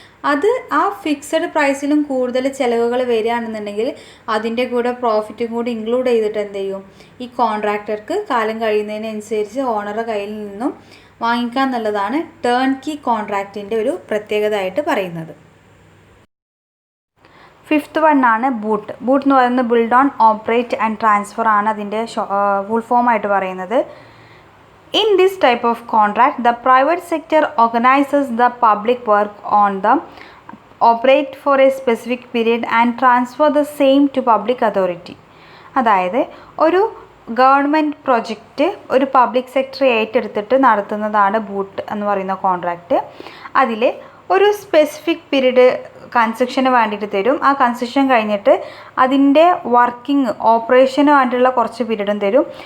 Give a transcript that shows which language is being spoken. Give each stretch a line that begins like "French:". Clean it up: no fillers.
Malayalam: അത് ആ ഫിക്സഡ് പ്രൈസിലും കൂടുതൽ ചിലവുകൾ വരികയാണെന്നുണ്ടെങ്കിൽ അതിൻ്റെ കൂടെ പ്രോഫിറ്റും കൂടി ഇൻക്ലൂഡ് ചെയ്തിട്ട് എന്ത് ചെയ്യും, ഈ കോൺട്രാക്ടർക്ക് കാലം കഴിയുന്നതിനനുസരിച്ച് ഓണറുടെ കയ്യിൽ നിന്നും വാങ്ങിക്കുക എന്നുള്ളതാണ് ടേൺ കീ കോൺട്രാക്റ്റിൻ്റെ ഒരു പ്രത്യേകത ആയിട്ട് പറയുന്നത്. 5th വൺ ആണ് ബൂട്ട്. ബൂട്ട് എന്ന് പറയുന്നത് build on operate and transfer ആണ് അതിൻ്റെ ഫുൾ ഫോം ആയിട്ട് പറയുന്നത്.
English: In this type of contract, the private sector organizes the public work on the operate for a specific period and transfer the same to public authority.
Malayalam: അതായത് ഒരു government project ഒരു public sector ഏറ്റെടുത്തിട്ട് നടത്തുന്നതാണ് boot എന്ന് പറയുന്ന contract. അതിൽ ഒരു specific period കൺസ്ട്രക്ഷന് വേണ്ടിയിട്ട് തരും. ആ കൺസ്ട്രക്ഷൻ കഴിഞ്ഞിട്ട് അതിൻ്റെ വർക്കിംഗ് ഓപ്പറേഷന് വേണ്ടിയിട്ടുള്ള കുറച്ച് പീരീഡും തരും.